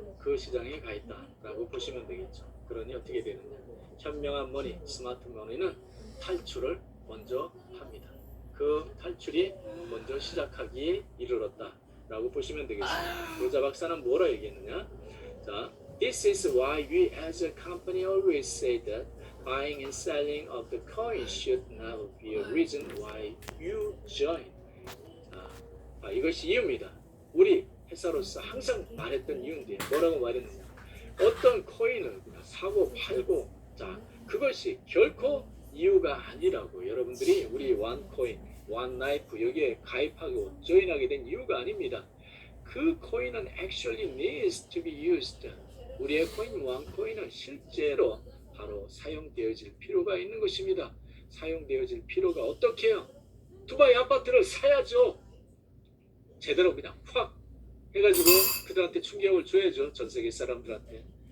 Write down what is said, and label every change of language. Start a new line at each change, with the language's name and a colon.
Korean: 그 시장에 가 있다라고 보시면 되겠죠. 그러니 어떻게 되느냐? 현명한 머니, 스마트 머니는 탈출을 먼저 합니다. 그 탈출이 먼저 시작하기에 이르렀다라고 보시면 되겠습니다. 로자 박사는 뭐라 얘기했느냐?
English: 자, This is why we as a company always say that buying and selling of the coin should not be a reason why you join.
Korean: 자, 이것이 이유입니다. 우리 회사로서 항상 말했던 이유인데 뭐라고 말했느냐? 어떤 코인을 사고 팔고 자 그것이 결코 이유가 아니라고 여러분들이 우리 원코인, 원나이프 여기에 가입하고 조인하게 된 이유가 아닙니다. 그 코인은
English: actually needs to be used.
Korean: 우리의 코인, 원코인은 실제로 바로 사용되어질 필요가 있는 것입니다. 사용되어질 필요가 어떻게 해요? 두바이 아파트를 사야죠. 제대로 그냥 확 해가지고 그들한테 충격을 줘야죠. 전 세계 사람들한테.